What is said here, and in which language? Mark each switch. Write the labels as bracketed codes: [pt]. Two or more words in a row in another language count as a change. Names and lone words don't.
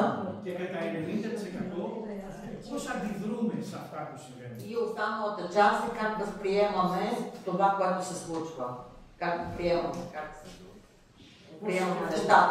[el] και κατά 90% πώς αντιδρούμε σε αυτά που συμβαίνουν. [bg] И останалата част е как възприемаме това, което се случва. Как приемаме, приемаме нещата.